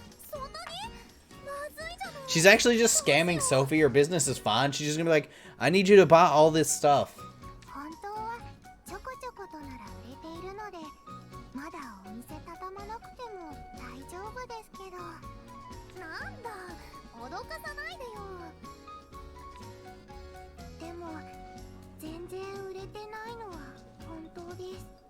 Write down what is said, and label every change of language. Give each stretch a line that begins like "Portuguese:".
Japanese: そんなにまずいじゃない。
English: She's actually just scamming Sophie. Her business is fine. She's just gonna be like, I need you to buy all this stuff.
Japanese: 本当はちょこちょことなら売れているので、まだお店畳まなくても大丈夫ですけど。なんだ、脅かさないでよ。でも全然売れてないのは本当です。